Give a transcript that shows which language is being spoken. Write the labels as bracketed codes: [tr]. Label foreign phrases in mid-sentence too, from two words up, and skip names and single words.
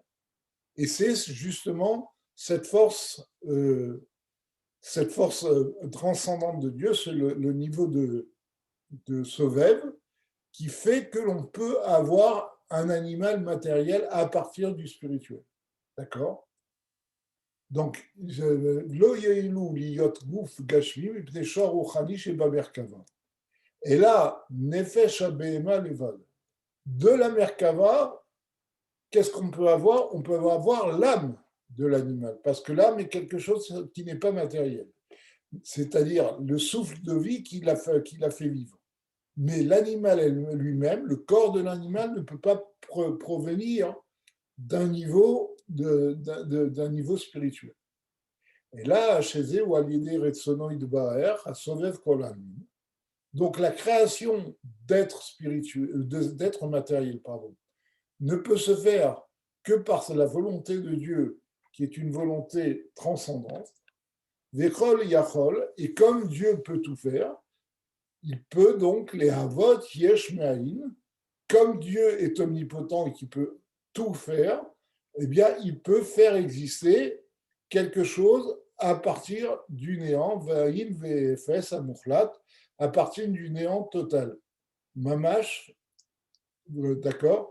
[fr] Et c'est justement cette force transcendante de Dieu, c'est le niveau de Sovev, qui fait que l'on peut avoir un animal matériel à partir du spirituel. D'accord? Donc, [he] לא יוכלו להיות גוף גשמי מפני שור רוחני שבמרכבה. [fr] Et là, [he] נפש הבהמה לבד. [fr] De la merkava, qu'est-ce qu'on peut avoir? On peut avoir l'âme de l'animal, parce que l'âme est quelque chose qui n'est pas matériel, c'est-à-dire le souffle de vie qui l'a fait vivre. Mais l'animal lui-même, le corps de l'animal ne peut pas provenir d'un niveau spirituel. Et là, chez eux, donc la création d'être spirituel, d'être matériel, pardon, ne peut se faire que par la volonté de Dieu, qui est une volonté transcendante. [he] וכל יכול, [fr] et comme Dieu peut tout faire, il peut donc les [he] הוות יש מאין, [fr] comme Dieu est omnipotent et qu'il peut tout faire, eh bien, il peut faire exister quelque chose à partir du néant, [he] ואין ואפס המוחלט, [fr] à partir du néant total. Mamash, d'accord?